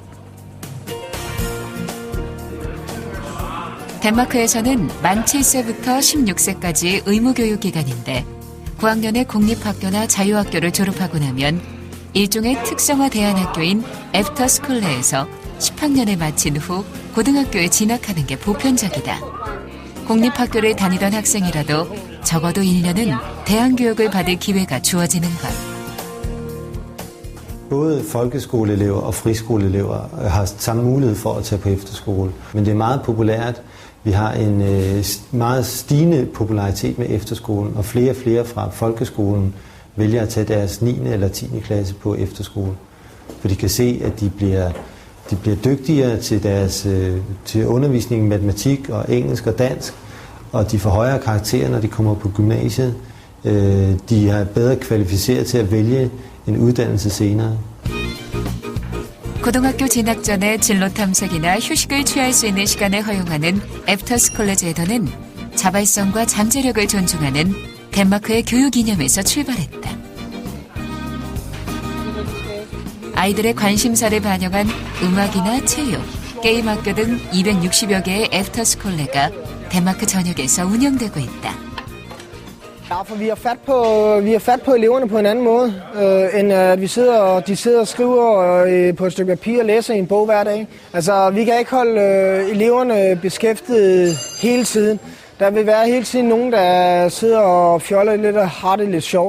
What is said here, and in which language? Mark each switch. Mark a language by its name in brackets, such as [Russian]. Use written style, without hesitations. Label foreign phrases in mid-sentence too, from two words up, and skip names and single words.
[Korean] 덴마크에서는 만 7세부터 16세까지 의무교육기간인데 9학년의 공립학교나 자유학교를 졸업하고 나면 일종의 특성화 대안학교인 애프터스쿨레에서 10학년을 마친 후 고등학교에 진학하는 게 보편적이다. 공립학교를 다니던 학생이라도 적어도 1년은 대안교육을 받을 기회가 주어지는 것. [Danish] Både folkeskoleelever og friskoleelever har samme mulighed for at tage på efterskole. Men det er meget populært. Vi har en meget stigende popularitet med efterskolen, og flere fra folkeskolen vælger at tage deres 9. eller 10. klasse på efterskole. For de kan se, at de bliver dygtigere til undervisning i matematik og engelsk og dansk, og de får højere karakterer, når de kommer på gymnasiet. De er bedre kvalificeret til at vælge en uddannelse senere. [Korean] 고등학교 진학 전에 진로 탐색이나 휴식을 취할 수 있는 시간을 허용하는 애프터스쿨레 제도는 자발성과 잠재력을 존중하는 덴마크의 교육 이념에서 출발했다. 아이들의 관심사를 반영한 음악이나 체육, 게임 학교 등 260여 개의 애프터스쿨레가 덴마크 전역에서 운영되고 있다. [Danish] Ja, for vi har fat på eleverne på en anden måde, end at de sidder og skriver på et stykke papir og læser i en bog hver dag. Altså, vi kan ikke holde eleverne beskæftiget hele tiden. Der vil være hele tiden nogen, der sidder og fjoller lidt og har det lidt sjovt.